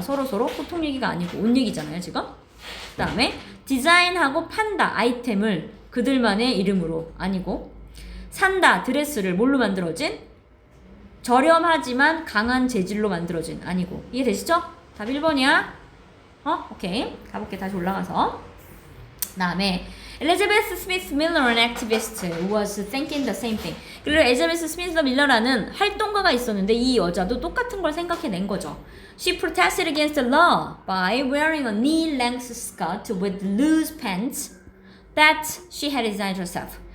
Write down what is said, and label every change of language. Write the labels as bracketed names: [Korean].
[Korean] 서로서로 소통 얘기가 아니고 옷 얘기잖아요 지금. 그 다음에 디자인하고 판다. 아이템을 그들만의 이름으로 아니고 산다. 드레스를 뭘로 만들어진? 저렴하지만 강한 재질로 만들어진 아니고. 이해되시죠? 답 1번이야. 오케이. 가볼게. 다시 올라가서. 그 다음에 [English] Elizabeth Smith Miller, an activist, was thinking the same thing. [Korean] 그리고 엘리자베스 스미스 밀러라는 활동가가 있었는데 이 여자도 똑같은 걸 생각해낸 거죠. [English] She protested against the law by wearing a knee-length skirt with loose pants that she had designed herself.